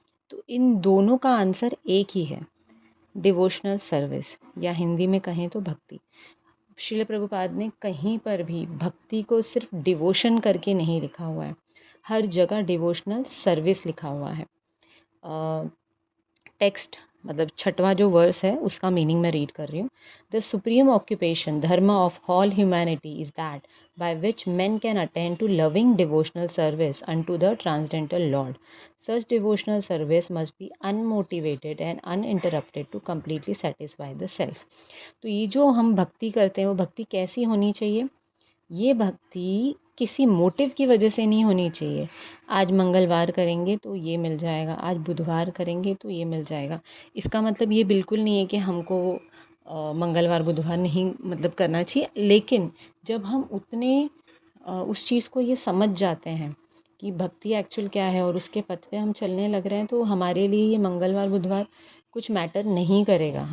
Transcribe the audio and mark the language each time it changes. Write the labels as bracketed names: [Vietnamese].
[Hindi] तो इन दोनों का आंसर एक ही है, डिवोशनल सर्विस, या हिंदी में कहें तो भक्ति। श्रील प्रभुपाद ने कहीं पर भी भक्ति को सिर्फ डिवोशन करके नहीं लिखा हुआ है, हर जगह डिवोशनल सर्विस लिखा हुआ है। टेक्स्ट मतलब छठवां जो वर्स है उसका मीनिंग मैं रीड कर रही हूँ। [English] The supreme occupation dharma of all humanity is that by which men can attain to loving devotional service unto the transcendental Lord. Such devotional service must be unmotivated and uninterrupted to completely satisfy the self. [Hindi] तो ये जो हम भक्ति करते हैं वो भक्ति कैसी होनी चाहिए? ये भक्ति किसी मोटिव की वजह से नहीं होनी चाहिए। आज मंगलवार करेंगे तो ये मिल जाएगा, आज बुधवार करेंगे तो ये मिल जाएगा। इसका मतलब ये बिल्कुल नहीं है कि हमको मंगलवार बुधवार नहीं मतलब करना चाहिए, लेकिन जब हम उतने उस चीज़ को ये समझ जाते हैं कि भक्ति एक्चुअल क्या है और उसके पथ पे हम चलने लग रहे हैं, तो हमारे लिए ये मंगलवार बुधवार कुछ मैटर नहीं करेगा।